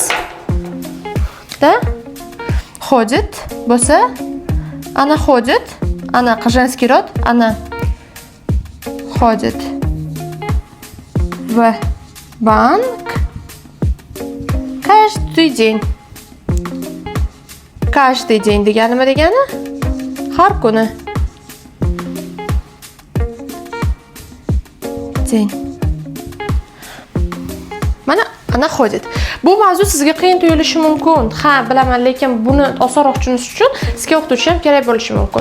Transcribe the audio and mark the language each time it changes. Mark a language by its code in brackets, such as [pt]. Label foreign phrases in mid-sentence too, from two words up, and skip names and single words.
[ru] Da ходит bo'lsa, ana ходит, ana женский род, ana ходит в банк каждый день. Каждый день [uz] degani nima degani? Har kuni. День. Mana ana ходит. Bu mavzu sizga qiyin tuyulishi mumkin. Ha, bilaman, lekin buni osonroq tushunish uchun sizga o'qituvchi ham kerak bo'lishi mumkin.